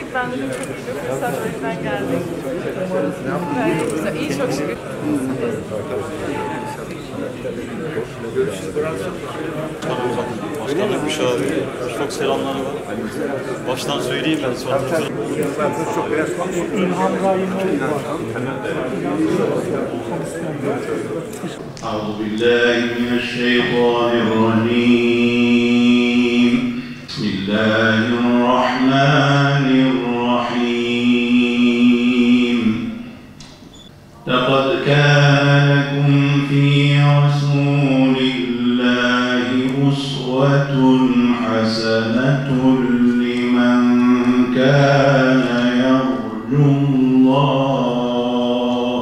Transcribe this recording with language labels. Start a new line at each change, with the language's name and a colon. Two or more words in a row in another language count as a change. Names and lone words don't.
Turkish: Ben de çok iyi bir fırsat o yüzden geldik. Gayet güzel. İyi çok şükür. Başkanım Müşahede, çok selamları var. Baştan söyleyeyim ben sonra. Euzubillahimineşşeytanirracim. Bismillahirrahmanirrahim.
Arabic: لقد كان لكم في رسول الله أسوة حسنة لمن كان يرجو الله.